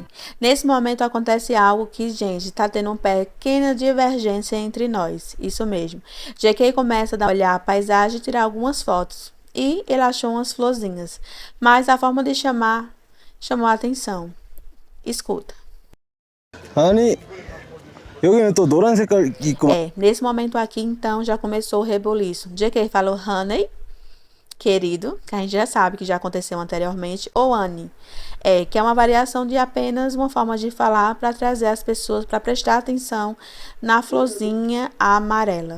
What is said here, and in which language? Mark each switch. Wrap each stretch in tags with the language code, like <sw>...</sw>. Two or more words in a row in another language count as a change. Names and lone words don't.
<pt>Nesse momento acontece algo que, gente, tá tendo uma pequena divergência entre nós. Isso mesmo. JK começa a olhar a paisagem e tirar algumas fotos. E ele achou umas florzinhas. Mas a forma de chamar chamou a atenção. Escuta.</pt> <ko>아니, 여기는 또 노란 색깔 있고.</ko> <pt>Nesse momento aqui, então, já começou o reboliço. JK falou honey, querido, que a gente já sabe que já aconteceu anteriormente, ou honey, que é uma variação de apenas uma forma de falar para trazer as pessoas para prestar atenção na florzinha amarela.</pt>